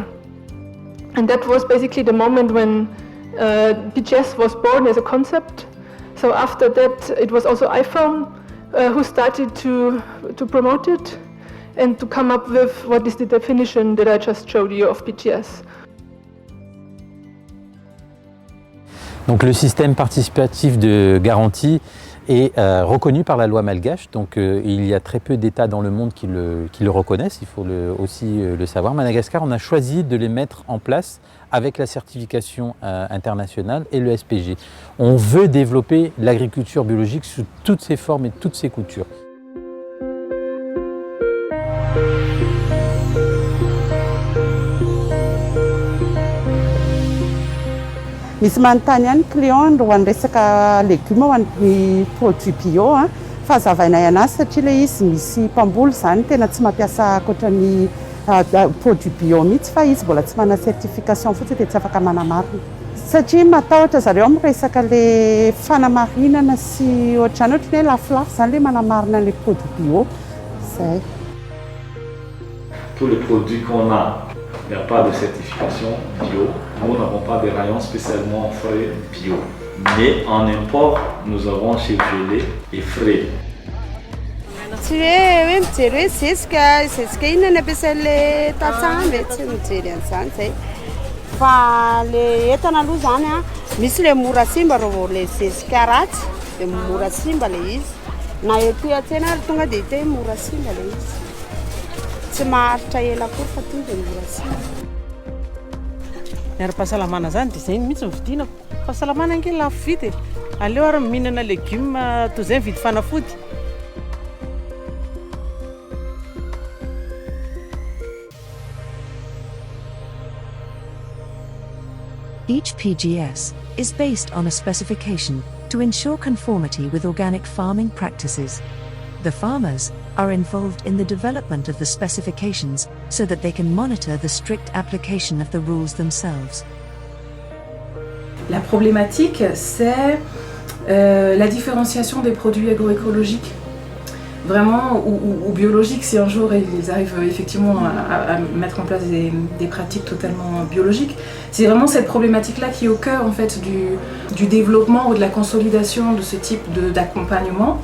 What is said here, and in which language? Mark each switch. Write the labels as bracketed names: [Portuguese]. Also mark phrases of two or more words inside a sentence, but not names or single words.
[English] And that was basically the moment when PGS was born as a concept. So after that, it was also iPhone who started to promote it and to come up with what is the definition that I just showed you of PGS. [French] Donc le système participatif de garantie est reconnu par la loi malgache, donc il y a très peu d'États dans le monde qui le reconnaissent, il faut aussi le savoir. Madagascar, on a choisi de les mettre en place avec la certification internationale et le SPG. On veut développer l'agriculture biologique sous toutes ses formes et toutes ses coutures. [Malagasy] Misy manontany ihany client ho an'ny resaka légumes ho an'ny [French] produit bio [Malagasy] fahazavaina anazy satria ilay izy misy mpamboly zany tena tsy mampiasa ankoatran'ny [French] produit bio [Malagasy] mihitsy fa izy mbola tsy manana certification fotsiny dia tsy afaka manamarina. Satria matahotra zareo amin'ny resaka le fanamarinana sy ohatrany ohatra hoe lafolafo zany le manamarina [French] les produits bio. [Malagasy] Zay. [French] Tous les produits qu'on a, il n'y a pas de certification bio. Nous n'avons pas de rayons spécialement frais bio. Mais en import, nous avons chez Gelé et frais. [Malagasy] Tsy hoe mijery hoe zezika inona ny ampiasain'le tantsamby tsy mijery an'izany zay. Fa le entana aloha zany a misy le mora simba raha le zezika ratsy dia mora simba le izy. Na ety an-tsena ary tonga dia hita hoe mora simba le izy. Tsy maharitra ela akory fa tonga dia mora simba. Ny ara-pahasalamana zany dia izay mihitsy ny vidinako. Fahasalamana ange lafo vidy. Aleo ary mihinana legioma toy izay mividy fanafody. [English] Each PGS is based on a specification to ensure conformity with organic farming practices. The farmers are involved in the development of the specifications so that they can monitor the strict application of the rules themselves. [French] La problématique, c'est la différenciation des produits agroécologiques. Vraiment, ou biologiques, si un jour ils arrivent effectivement à mettre en place des pratiques totalement biologiques. C'est vraiment cette problématique-là qui est au cœur en fait, du développement ou de la consolidation de ce type d'accompagnement.